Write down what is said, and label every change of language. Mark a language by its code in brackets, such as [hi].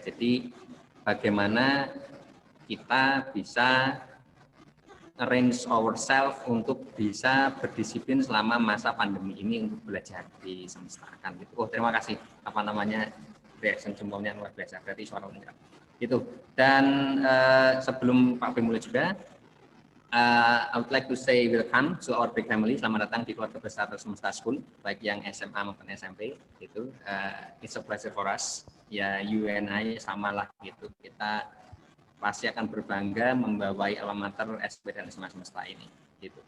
[id] Jadi bagaimana kita bisa [en] arrange ourselves [id] untuk bisa berdisiplin selama masa pandemi ini untuk belajar di semesta kan gitu. Oh, terima kasih reaction jempolnya luar biasa, berarti suara lengkap itu. Dan sebelum Pak B mulai juga, [en] I would like to say welcome to our big family. [id] Selamat datang di keluarga besar Semesta School, baik yang SMA maupun SMP gitu. [en] It's a pleasure for us. Ya, you and I [id] samalah gitu. Kita pasti akan berbangga membawai alma mater SP dan SMA Semesta ini gitu.